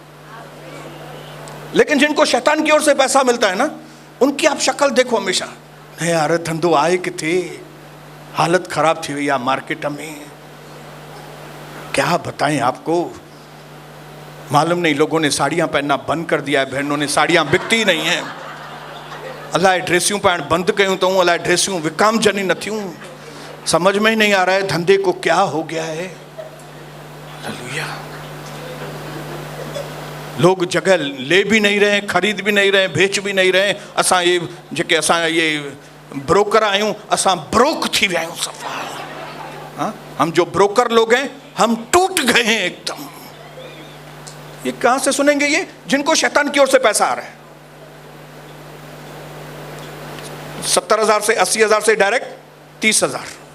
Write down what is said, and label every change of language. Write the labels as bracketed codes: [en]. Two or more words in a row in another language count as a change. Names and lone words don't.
[hi] लेकिन जिनको शैतान की ओर से पैसा मिलता है ना, उनकी आप शक्ल देखो हमेशा, नहीं यार [sd] धंधो आए कि थे, [hi] हालत खराब थी भैया मार्केट में। क्या बताएं आपको, मालूम नहीं लोगों ने साड़ियां पहनना बंद कर दिया है, बहनों ने साड़ियां बिकती नहीं है। [sd] अलाए ड्रेसियूं पाइण बंद कयूं तो अलाए ड्रेसियूं विकाम जनी न थियूं। [hi] समझ में ही नहीं आ रहा है धंधे को क्या हो गया है। हालेलुया। लोग जगह ले भी नहीं रहे, खरीद भी नहीं रहे, बेच भी नहीं रहे। [sd] असा ये जेके असा ये ब्रोकर आयूं, असा ब्रोक थी विया आयूं सफा। [hi] हम जो ब्रोकर लोग हैं हम टूट गए हैं एकदम। ये कहां से सुनेंगे? ये जिनको शैतान की ओर से पैसा आ रहा है। 70,000 से 80,000 से डायरेक्ट 30,000।